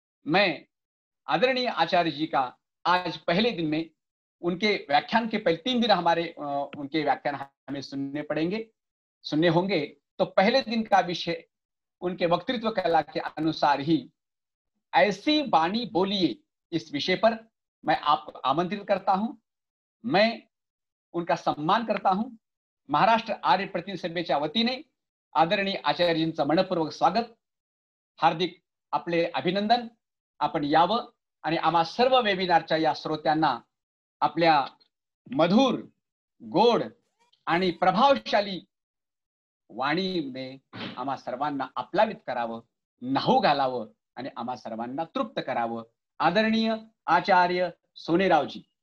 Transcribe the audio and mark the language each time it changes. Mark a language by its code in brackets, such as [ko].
[hi] मैं आदरणीय आचार्य जी का आज पहले दिन में, उनके व्याख्यान के पहले 3 दिन हमारे उनके व्याख्यान हमें सुनने होंगे, तो पहले दिन का विषय उनके वक्तृत्व कला के अनुसार ही ऐसी वाणी बोलिए, इस विषय पर मैं आपको आमंत्रित करता हूं। मैं उनका सम्मान करता हूं। [mr] महाराष्ट्र आर्य प्रतिनिधी सभेच्या वतीने आदरणीय आचार्यांचं मनपूर्वक स्वागत, हार्दिक आपले अभिनंदन। आपण यावं आणि आम्हा सर्व वेबिनारच्या या श्रोत्यांना आपल्या मधुर, गोड आणि प्रभावशाली वाणीने आम्हा सर्वांना आपलावित करावं, न्हाऊ घालावं आणि आम्हा सर्वांना तृप्त करावं। आदरणीय आचार्य सोनेरावजी।